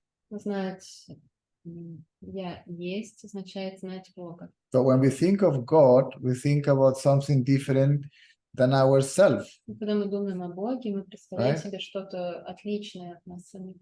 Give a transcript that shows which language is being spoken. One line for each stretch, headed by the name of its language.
Russian: Знать я есть означает знать Бога.
English: So when we think of God, we think about something different than ourselves.
Russian: И когда мы думаем о Боге, мы представляем себе что-то отличное от нас самих.